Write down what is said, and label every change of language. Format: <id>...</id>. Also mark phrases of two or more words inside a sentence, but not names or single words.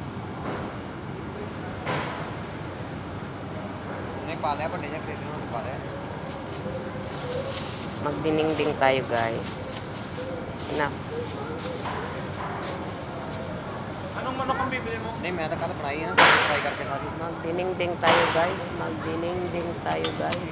<hi>एक पाले पर नहीं जाते हैं पाले.</hi> <tl>Magdinengdeng tayo, guys. Na. Anong manok ang bibili mo?</tl> <hi>नहीं मैं तो कल बनाई है ना फ्राई करके खा रही</hi> <tl>Magdinengdeng tayo, guys. Magdinengdeng tayo, guys.</tl>